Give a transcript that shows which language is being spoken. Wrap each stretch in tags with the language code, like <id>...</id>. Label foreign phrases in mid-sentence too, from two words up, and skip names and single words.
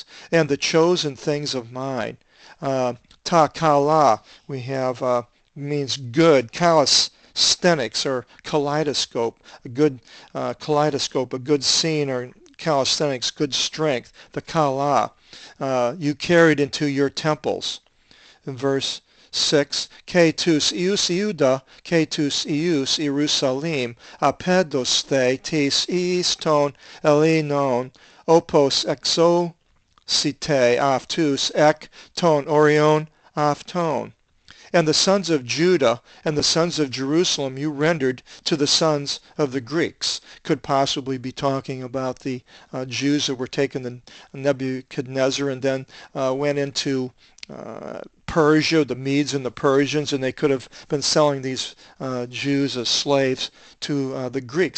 <en>And the chosen things of mine.</en> <el>Τα καλά,</el> <en>we have, means good. Kalas, calisthenics or kaleidoscope, a good kaleidoscope, a good scene, or calisthenics, good strength, the kala, you carried into your temples. In verse 6,</en> <el>Και τους υιούς Ιούδα, και τους υιούς Ιερουσαλήμ, απέδοσθε τοις των Ελλήνων, όπως εξώσητε αυτούς εκ των ορίων αυτών.</el> <en>And the sons of Judah and the sons of Jerusalem you rendered to the sons of the Greeks. Could possibly be talking about the Jews that were taken to Nebuchadnezzar and then went into Persia, the Medes and the Persians, and they could have been selling these Jews as slaves to the Greeks.</en>